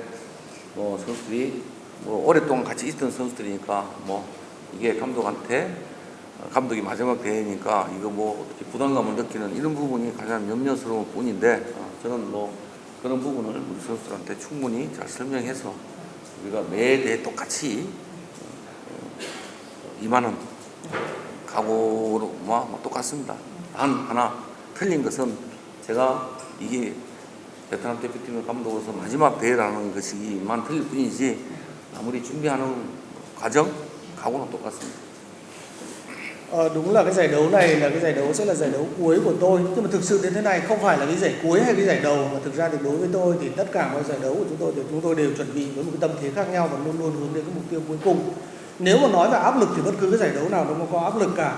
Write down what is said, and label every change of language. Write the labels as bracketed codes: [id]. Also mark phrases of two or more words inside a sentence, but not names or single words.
[ko] 선수들이 오랫동안 같이 있던 선수들이니까 이게 감독이 마지막 대회니까 이거 어떻게 부담감을 느끼는 이런 부분이 가장 염려스러운 부분인데, 저는 그런 부분을 우리 선수들한테 충분히 잘 설명해서 우리가 매 대회 똑같이 임하는 각오로 똑같습니다. 단 하나 틀린 것은 제가 이게 베트남 대표팀의 감독으로서 마지막 대회라는 것이만 틀릴 뿐이지 아무리 준비하는 과정, 각오는 똑같습니다. [vi] Đúng là cái giải đấu này là cái giải đấu sẽ là giải đấu cuối của tôi, nhưng mà thực sự đến thế này không phải là cái giải cuối hay cái giải đầu, mà thực ra thì đối với tôi thì tất cả mọi giải đấu của chúng tôi đều chuẩn bị với một cái tâm thế khác nhau và luôn luôn hướng đến cái mục tiêu cuối cùng. Nếu mà nói về áp lực thì bất cứ cái giải đấu nào nó cũng có áp lực cả.